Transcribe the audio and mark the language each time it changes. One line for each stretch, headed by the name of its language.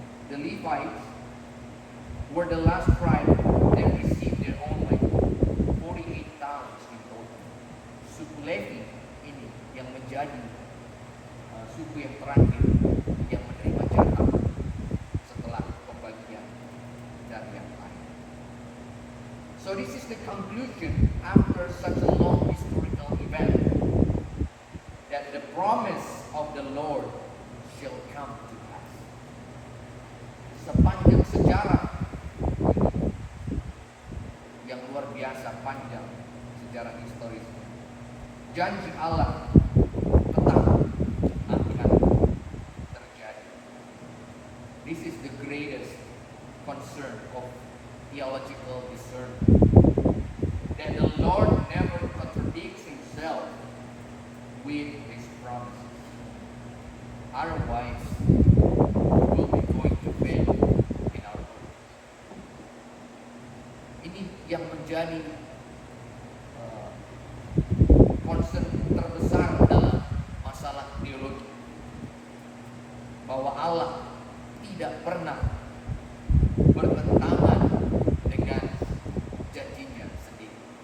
English: the Levites were the last tribe that received their own land, 48 towns in total.
Indonesian: Suku Levi ini yang menjadi suku yang terakhir yang menerima jatah setelah pembagian dari yang lain.
English: So this is the conclusion after such a long historical event, that the promise of the Lord shall come to pass.
Indonesian: Sepanjang sejarah yang luar biasa panjang, sejarah historis, janji Allah tetap akan terjadi.
English: This is the greatest concern of theological discernment, that the Lord never contradicts himself with his promises. Otherwise, we'll be going to fail in our work.
Indonesian: Ini yang menjadi concern terbesar dalam masalah teologi, bahwa Allah tidak pernah bertentangan dengan janjinya sendiri.